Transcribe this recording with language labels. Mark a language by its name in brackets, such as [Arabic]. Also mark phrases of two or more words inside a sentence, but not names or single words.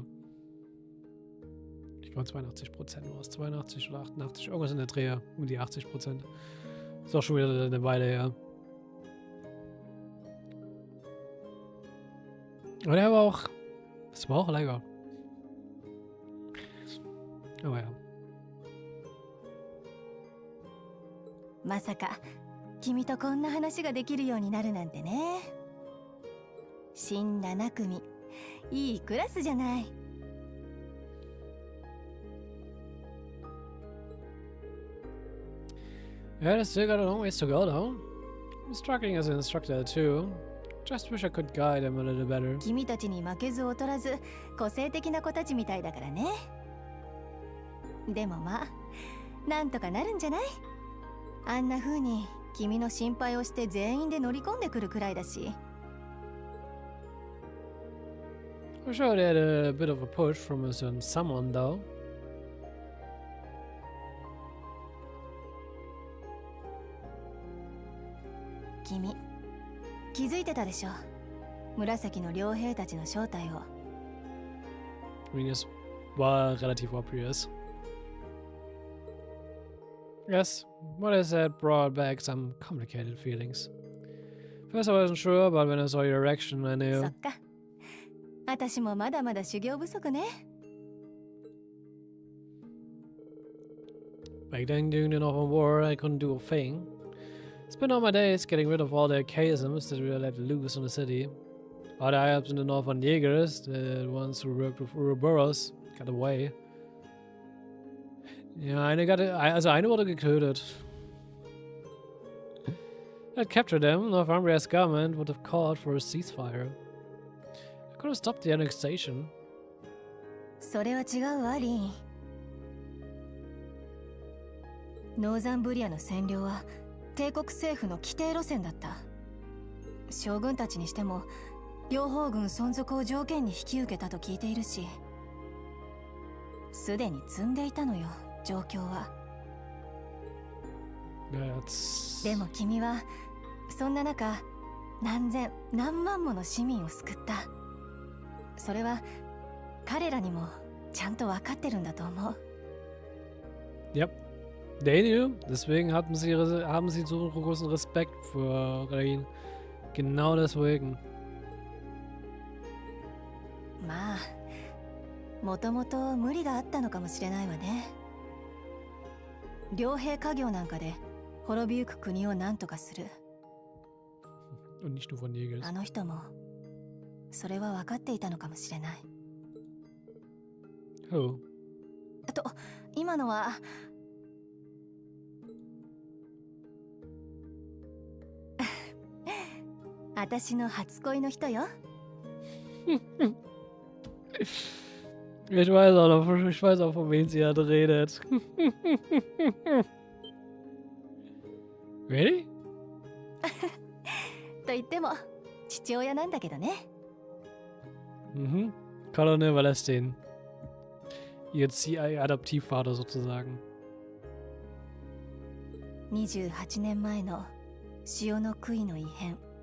[German] Ich glaube 82% war es, 82 oder 88, irgendwas in der Dreher, um die 80%. Ist auch schon wieder eine Weile her. Aber der war auch, das war auch lecker. Aber ja. [Japanese] まさか君とこんな話ができるようになるなんてね。新7組、いいクラスじゃない。 [English] Yeah, I still got a long ways to go though. I'm struggling as an instructor too. Just wish I could guide him a little better. [Japanese] 君たちに負けず劣らず個性的な子たちみたいだからね。でもまあなんとかなるんじゃない？あんな風に君の心配をして全員で乗り込んでくるくらいだし。 [English] I'm sure they had a bit of a push from a certain someone though. [Japanese] 君気づいてたでしょ、紫の両兵たちの正体を。 [English] I mean, it's relative obvious. Yes, what I said brought back some complicated feelings. First I wasn't sure, but when I saw your reaction, I knew. [Japanese] そっか、私もまだまだ修行不足ね。 [English] Back then, during the Northern War, I couldn't do a thing. Spent all my days getting rid of all the chaosms that were let loose in the city. All the high-ups in the Northern Jägers, the ones who worked with Ouroboros, got away. [German] Ja, eine wurde getötet. [English] I'd captured them, Northumbria's government would have called for a ceasefire. I could have stopped the annexation. [Japanese] それは違うわ、リン。ノーザンブリアの占領は帝国政府の規定路線だった。将軍たちにしても両方軍存続を条件に引き受けたと聞いているし、すでに積んでいたのよ、状況は。でも君はそんな中何千何万もの市民を救った。それは彼らにもちゃんと分かってるんだと思う。 [English] Yep. They knew, [German] deswegen haben sie so großen Respekt vor Rollen. Genau deswegen. [Japanese] まあ、もともと無理があったのかもしれないわね。両兵家業なんかで滅びゆく国を何とかする。 [German] Und nicht nur von Jägers. [Japanese] あの人もそれは分かっていたのかもしれない。 [English] Who? [Japanese] と、今のは私の初恋の人よ。 [German] Ich weiß auch, von wem sie gerade redet. [English] Really? [Japanese] と言っても父親なんだけどね。 [English] Mhm. Colonel Valestin. [German] Ihr Adoptivvater sozusagen. [Japanese] 28 年前の潮の杭の異変。